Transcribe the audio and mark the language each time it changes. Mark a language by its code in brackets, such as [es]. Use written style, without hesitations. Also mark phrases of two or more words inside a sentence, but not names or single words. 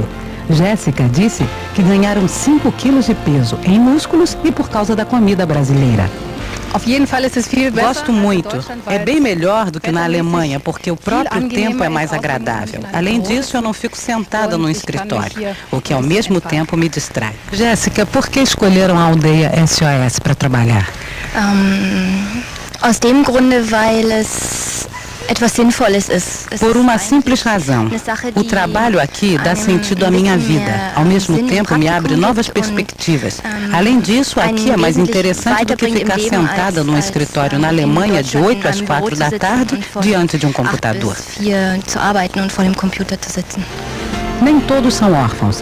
[pt] Jéssica disse que ganharam 5 quilos de peso em músculos e por causa da comida brasileira. Gosto muito. É bem melhor do que na Alemanha, porque o próprio tempo é mais agradável. Além disso, eu não fico sentada no escritório, o que ao mesmo tempo me distrai. Jéssica, por que escolheram a aldeia SOS para trabalhar? [de] Aus dem Grunde, weil es etwas Sinnvolles ist. [pt] Por uma simples razão. O trabalho aqui dá sentido à minha vida. Ao mesmo tempo, me abre novas perspectivas. Além disso, aqui é mais interessante do que ficar sentada num escritório na Alemanha de 8 às 4 da tarde, diante de um computador. Nem todos são órfãos.